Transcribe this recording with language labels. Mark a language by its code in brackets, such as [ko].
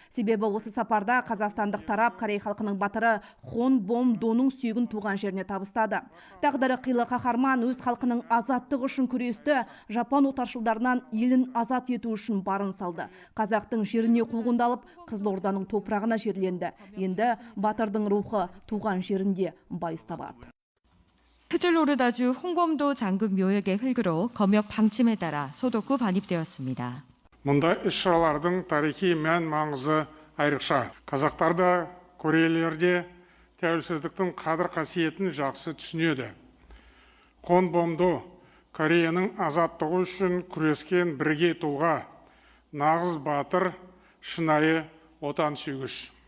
[kk] Себебі осы сапарда қазақстандық тарап Корей халқының батыры Хон Бом Доның сүйегін туған жеріне табыстады. Тағдыры қилы қаһарман өз халқының азаттығы үшін күресті, жапон отаршылдарынан елін азат ету үшін барын салды. Қазақтың жеріне қуғындалып, Қызылорданың топырағына жерленді. Енді батырдың рухы туған жерінде байыз табады. [ko] 크즐로르다주 홍범도 장군 묘역의 흙으로 검역 방침에 따라 소독구 반입되었습니다. [kk] Мұндай іс-шаралардың тарихи мән маңызы айрықша. Қазақтарда, корейлерде тәуелсіздіктің қадір қасиетін жақсы түсінеді. Хон Бомдо Кореяның азаттығы үшін күрескен бірге тұлға, нағыз батыр, шынайы отан сүйгіш.